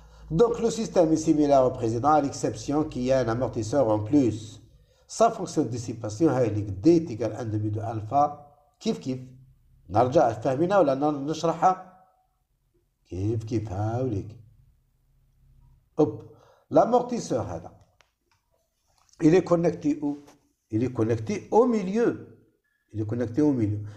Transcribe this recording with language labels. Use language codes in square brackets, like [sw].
[fr] Donc, le système est similaire au précédent, à l'exception qu'il y a un amortisseur en plus. Sa fonction de dissipation est D est égal à 1 demi de alpha. [ar] كيف نرجع فهمنا ولا نشرحها كيف هاوليك. [fr] Hop, l'amortisseur هذا il est connecté où? Il est connecté au milieu. Il est connecté au milieu.